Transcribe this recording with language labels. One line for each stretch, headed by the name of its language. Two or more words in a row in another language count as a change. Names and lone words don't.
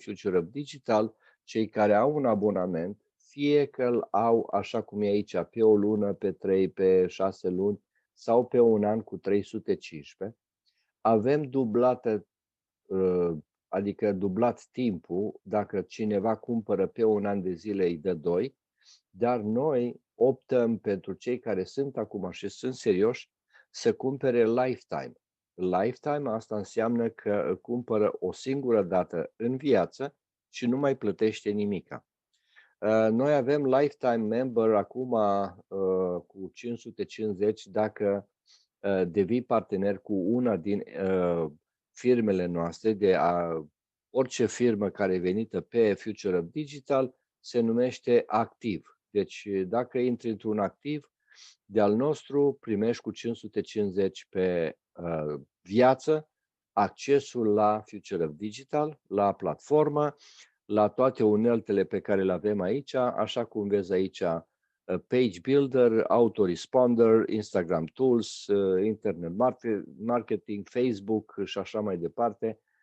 Romanian: Future Up Digital, cei care au un abonament, fie că îl au așa cum e aici, pe o lună, pe 3, pe 6 luni, sau pe un an cu 315, avem dublată, adică dublat timpul, dacă cineva cumpără pe un an de zile îi dă 2, dar noi optăm pentru cei care sunt acum și sunt serioși să cumpere lifetime. Lifetime asta înseamnă că cumpără o singură dată în viață și nu mai plătește nimica. Noi avem
English: lifetime member
Romanian: acum cu 550 dacă devii partener cu una din firmele noastre, orice firmă care e venită pe Future Up Digital se numește activ. Deci dacă intri într-un activ de-al nostru, primești cu 550 pe viață accesul la Future Up Digital, la platformă, la toate uneltele pe care le avem aici, așa cum vezi aici, Page Builder, Autoresponder, Instagram Tools, Internet Marketing, Facebook și așa mai departe.